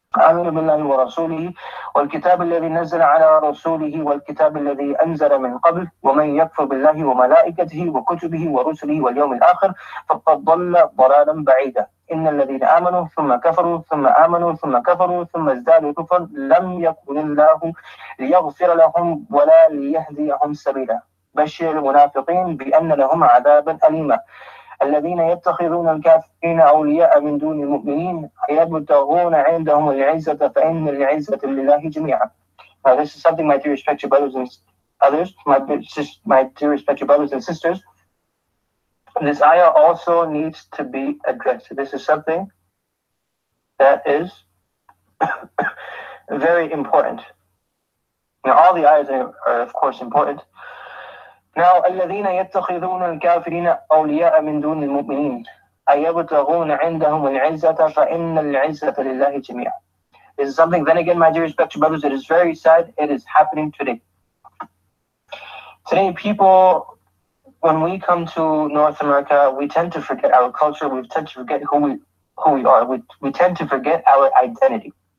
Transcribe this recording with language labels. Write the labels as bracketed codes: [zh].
[ar] آمنوا بالله ورسوله والكتاب الذي نزل على رسوله والكتاب الذي أنزل من قبل ومن يكفر بالله وملائكته وكتبه ورسله واليوم الآخر فقد ضل ضلالا بعيدا إن الذين آمنوا ثم كفروا ثم آمنوا ثم كفروا ثم ازدادوا كفرا لم يكن الله ليغفر لهم ولا ليهديهم سبيلا بشر المنافقين بأن لهم عذابا أليما الذين يتخذون الكافرين أولياء من دون المؤمنين يبتغون عندهم العزة فإن العزة لله جميعا. [en] Now this is something, my dear respected brothers and others, my dear respected brothers and sisters, this ayah also needs to be addressed. This is something that is very important. Now all the ayahs are of course important. [ar] Now, الذين يتخذون الكافرين أولياء من دون المؤمنين أيبتغون عندهم العزة فإن العزة لله جميعا. [en] This is something, then again, my dear respected brothers, it is very sad. It is happening today. Today, people, when we come to North America, we tend to forget our culture. We tend to forget who we are. We tend to forget our identity.